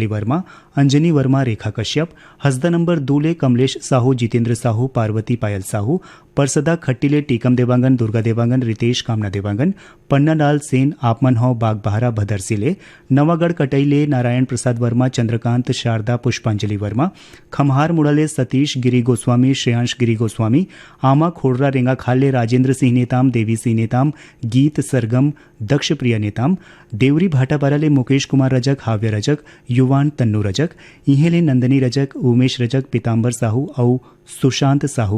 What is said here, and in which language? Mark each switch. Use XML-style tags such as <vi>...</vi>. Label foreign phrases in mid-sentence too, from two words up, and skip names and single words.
<hne>वर्मा अंजनी वर्मा रेखा कश्यप हसदा नंबर 2 ले कमलेश साहू जितेंद्र साहू पार्वती पायल साहू परसदा खट्टी ले टीकम देवांगन दुर्गा देवांगन रितेश कामना देवांगन पन्नालाल सेन आपमन हो बागबहारा भदरसी ले नवागढ़ कटई ले नारायण प्रसाद वर्मा चंद्रकांत शारदा पुष्पांजलि वर्मा खमहार मुड़ाले सतीश गिरी गोस्वामी श्रेयांश गिरी गोस्वामी आमा खोड़रा रेंगा खाले राजेंद्र सिंह नेताम देवी सिंह नेताम गीत सरगम दक्ष प्रिय नेताम देवरी भाटापारा ले मुकेश कुमार रजक हाव्य रजक युवान तन्नू रजक इहेले नंदनी रजक उमेश रजक पीताम्बर साहू और सुशांत साहू।</hne>